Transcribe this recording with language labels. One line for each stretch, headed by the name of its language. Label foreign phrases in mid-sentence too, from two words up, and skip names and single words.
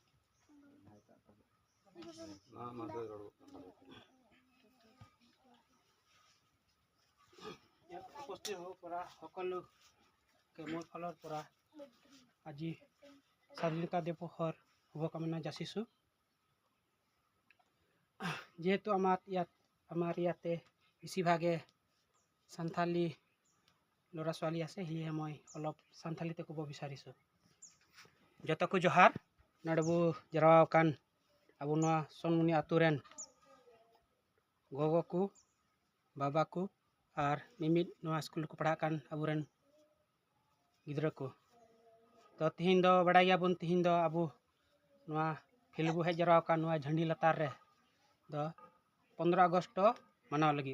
Assamese: ইয়াত উপস্থিত হ'ব পৰা সকলোকে মোৰ ফালৰ পৰা আজি স্বাধীনতা দিৱসৰ শুভকামনা যাচিছোঁ। যিহেতু আমাৰ ইয়াতে বেছিভাগে সান্থালি ল'ৰা ছোৱালী আছে, সেয়েহে মই অলপ সান্থালিতে ক'ব বিচাৰিছোঁ।
Santali: ᱡᱚᱛᱚ ᱠᱚ ᱡᱚᱦᱟᱨ, ᱱᱚᱰᱮ ᱵᱚ ᱡᱟᱨᱣᱟ ᱟᱠᱟᱱ ᱟᱵᱚ ᱱᱚᱣᱟ ᱥᱚᱱᱢᱩᱱᱤ ᱟᱛᱳ ᱨᱮᱱ ᱜᱚᱜᱚ ᱠᱚ, ᱵᱟᱵᱟ ᱠᱚ ᱟᱨ ᱢᱤᱢᱤᱫ ᱱᱚᱣᱟ ᱥᱠᱩᱞ ᱨᱮᱠᱚ ᱯᱟᱲᱦᱟᱜ ᱠᱟᱱ ᱟᱵᱚᱨᱮᱱ ᱜᱤᱫᱽᱨᱟᱹ ᱠᱚ। ᱛᱚ ᱛᱤᱦᱤᱧ ᱫᱚ ᱵᱟᱲᱟᱭ ᱜᱮᱭᱟᱵᱚᱱ, ᱛᱤᱦᱤᱧ ᱫᱚ ᱟᱵᱚ ᱱᱚᱣᱟ ᱯᱷᱤᱞᱰ ᱵᱚ ᱦᱮᱡ ᱡᱟᱣᱨᱟ ᱟᱠᱟᱱ ᱱᱚᱣᱟ ᱡᱷᱟᱹᱱᱰᱤ ᱞᱟᱛᱟᱨ ᱨᱮ ᱫᱚ 15 ᱟᱜᱚᱥᱴ ᱢᱟᱱᱟᱣ ᱞᱟᱹᱜᱤᱫ।